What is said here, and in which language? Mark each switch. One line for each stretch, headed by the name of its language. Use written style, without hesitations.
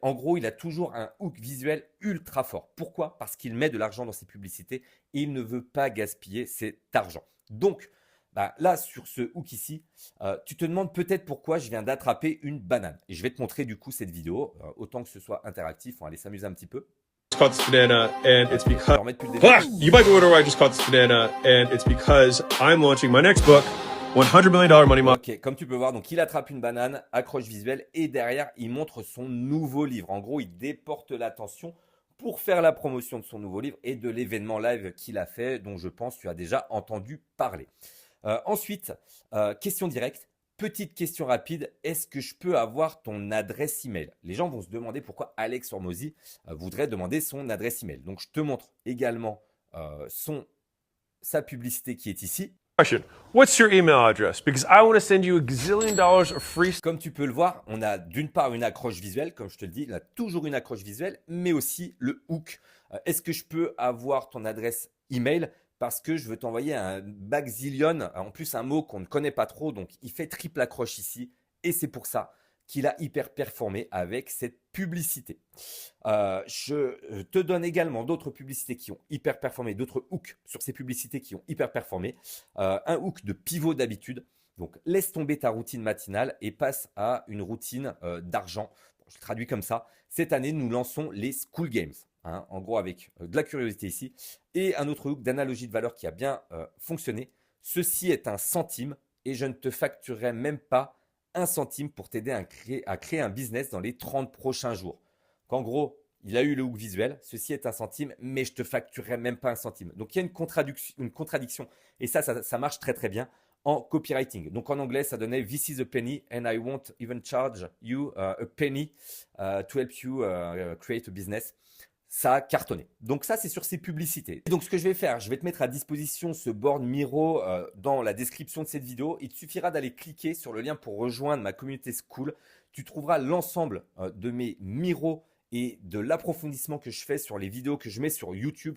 French: En gros, il a toujours un hook visuel ultra fort. Pourquoi? Parce qu'il met de l'argent dans ses publicités et il ne veut pas gaspiller cet argent. Donc, là, sur ce hook ici, tu te demandes peut-être pourquoi je viens d'attraper une banane. Et je vais te montrer du coup cette vidéo, autant que ce soit interactif. On va aller s'amuser un petit peu.
English: Caught this banana and it's because
French: Alors, depuis le début.
English: you might be wondering why I just caught this banana and it's because I'm launching my next book, $100 million money model.
French: Ok, comme tu peux voir, donc il attrape une banane, accroche visuelle et derrière il montre son nouveau livre. En gros, il déporte l'attention pour faire la promotion de son nouveau livre et de l'événement live qu'il a fait, dont je pense tu as déjà entendu parler. Ensuite, question directe. petite question rapide, est-ce que je peux avoir ton adresse email? Les gens vont se demander pourquoi Alex Hormozy voudrait demander son adresse email. Donc, je te montre également sa publicité qui est ici. Question.
English: What's your email address? Because I want to send you a gazillion dollars of free.
French: Comme tu peux le voir, on a d'une part une accroche visuelle, comme je te le dis, on a toujours une accroche visuelle, mais aussi le hook. Est-ce que je peux avoir ton adresse email? Parce que je veux t'envoyer un baxillion, en plus un mot qu'on ne connaît pas trop, donc il fait triple accroche ici, et c'est pour ça qu'il a hyper performé avec cette publicité. Je te donne également d'autres publicités qui ont hyper performé, d'autres hooks sur ces publicités qui ont hyper performé. Un hook de pivot d'habitude. Donc, laisse tomber ta routine matinale et passe à une routine d'argent. Bon, je traduis comme ça. Cette année, nous lançons les School Games. Hein, en gros, avec de la curiosité ici. Et un autre hook d'analogie de valeur qui a bien fonctionné. Ceci est un centime et je ne te facturerai même pas un centime pour t'aider à créer un business dans les 30 prochains jours. En gros, il a eu le hook visuel, ceci est un centime, mais je te facturerai même pas un centime. Donc il y a une contradiction et ça marche très très bien en copywriting. Donc en anglais, ça donnait
English: "This is a penny and I won't even charge you a penny to help you create a business."
French: Ça a cartonné. Donc ça, c'est sur ces publicités. Et donc ce que je vais faire, je vais te mettre à disposition ce board Miro dans la description de cette vidéo. Il te suffira d'aller cliquer sur le lien pour rejoindre ma communauté School. Tu trouveras l'ensemble de mes Miro et de l'approfondissement que je fais sur les vidéos que je mets sur YouTube.